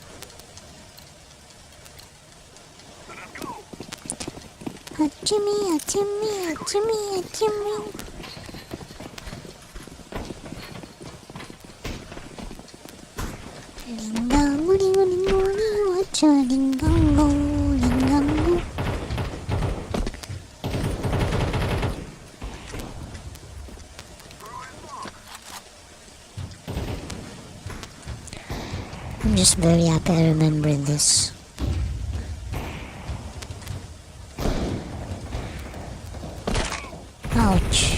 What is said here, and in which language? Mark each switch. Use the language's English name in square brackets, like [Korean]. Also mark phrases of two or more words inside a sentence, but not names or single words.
[English] Hachimi, hachimi, hachimi, hachimi. Lingango, lingo, lingo, lingo, wacha, lingango, lingango. I'm just very happy I remember this. Ouch.